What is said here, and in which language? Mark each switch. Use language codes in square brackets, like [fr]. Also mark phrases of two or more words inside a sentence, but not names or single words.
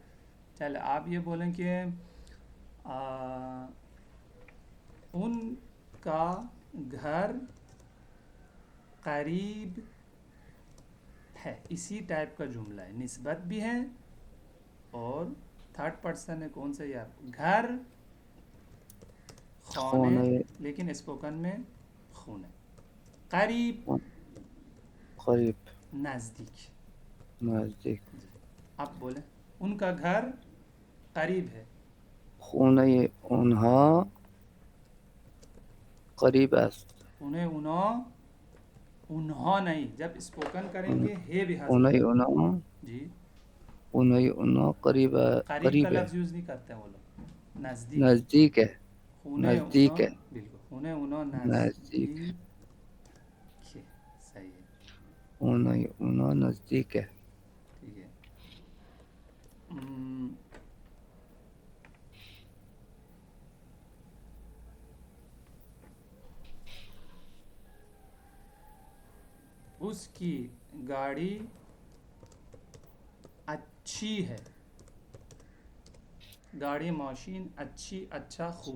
[ur] چل آپ یہ بولیں کہ ان کا گھر قریب ہے، اسی ٹائپ کا جملہ ہے، نسبت بھی ہے اور تھرڈ پرسن ہے، کون سا یار، گھر خانے، [fa] خانه [ur] لیکن اسپوکن میں خونه، قریب قریب نزدیک، نزدیک جی، آپ بولیں ان کا گھر قریب ہے، [fa] خانه آنها قریب است [ur] انہیں انہا نہیں، جب اسپوکن کریں گے ہے بھی حذف خانه ہوگا، آنها جی، [fa] خانه آنها قریب [ur] قریب کا قریب ہے لفظ یوز نہیں کرتے ہیں وہ لوگ، नज़दीक, نزدیک ہے, [fa] خونه اونا, [ur] نزدیک ہے, [fa] बिल्कुल خونه اونا [ur] نزدیک ہے, نزدیک ہے، صحیح ہے, [fa] اونا اونا [ur] نزدیک ہے. ٹھیک ہے. ہمم، اسکی گاڑی اچھی ہے، گاڑی مشین اچھی اچھا خوب,